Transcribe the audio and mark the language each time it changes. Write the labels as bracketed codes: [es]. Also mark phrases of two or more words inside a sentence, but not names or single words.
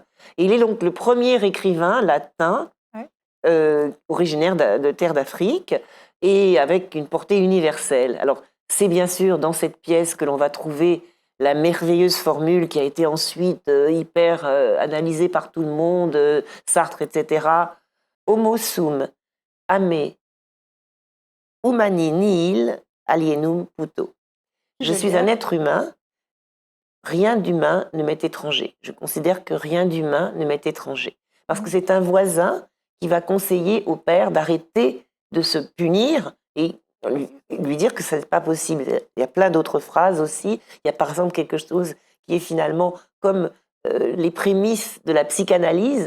[fr] Et il est donc le premier écrivain latin originaire de terre d'Afrique et avec une portée universelle. Alors, c'est bien sûr dans cette pièce que l'on va trouver la merveilleuse formule qui a été ensuite hyper analysée par tout le monde, Sartre, etc. [la] Homo sum, ame, humani nihil, alienum puto. [fr] Je suis un être humain, rien d'humain ne m'est étranger. Je considère que rien d'humain ne m'est étranger. Parce que c'est un voisin qui va conseiller au père d'arrêter de se punir et lui dire que ce n'est pas possible. Il y a plein d'autres phrases aussi. Il y a par exemple quelque chose qui est finalement comme les prémices de la psychanalyse.